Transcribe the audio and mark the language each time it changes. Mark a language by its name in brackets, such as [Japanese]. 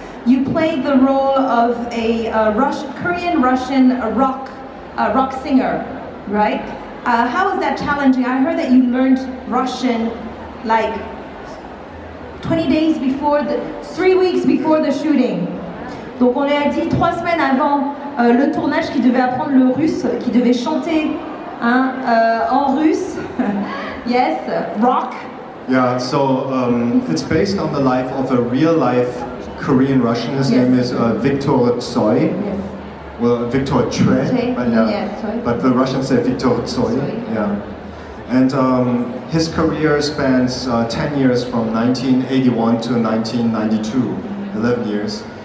[English] You played the role of a Korean-Russian rock singer, right? How was that challenging? I heard that you learned Russian like 20 days before 3 weeks before the shooting. [French] Donc on lui a dit 3 semaines avant le tournage qu'il devait apprendre le russe, qu'il devait chanter en russe. [English] Yes, rock. Yeah, so it's based on the life of a real-life Korean Russian. His name is Viktor Tsoi. Yes. Well, Viktor Tsoi, but Tsoi. But the Russians say Viktor Tsoi. Yeah. And his career spans 10 years from 1981 to 1992, 11 years.